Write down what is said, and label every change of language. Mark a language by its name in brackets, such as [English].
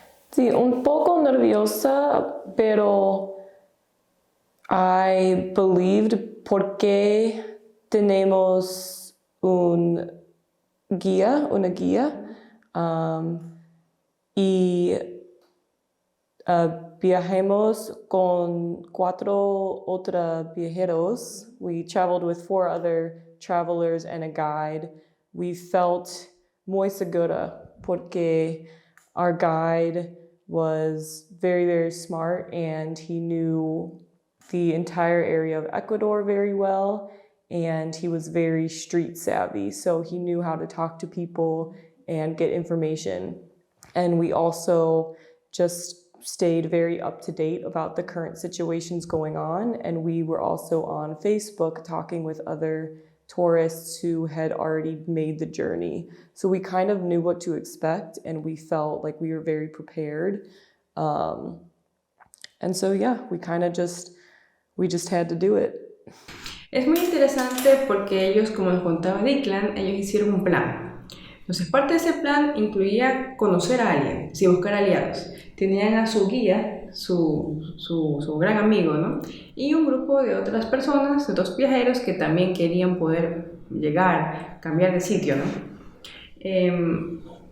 [Spanish] Sí, un poco nerviosa, pero [English] I believed [Spanish] porque tenemos una guía, y viajamos con 4 otros viajeros. [English] We traveled with 4 other travelers and a guide. We felt [Spanish] muy segura [English] porque our guide was very, very smart, and he knew the entire area of Ecuador very well, and he was very street savvy, so he knew how to talk to people and get information. And we also just stayed very up to date about the current situations going on, and we were also on Facebook talking with other tourists who had already made the journey. So we kind of knew what to expect, and we felt like we were very prepared. And so, yeah, we just had to do it. [Spanish] Es muy interesante porque ellos, como nos contaba Declan, ellos hicieron un plan. Entonces, parte de ese plan incluía conocer a alguien, sí, buscar aliados. Tenían a su guía, su su gran amigo, ¿no? Y un grupo de otras personas, de otros viajeros que también querían poder llegar, cambiar de sitio, ¿no?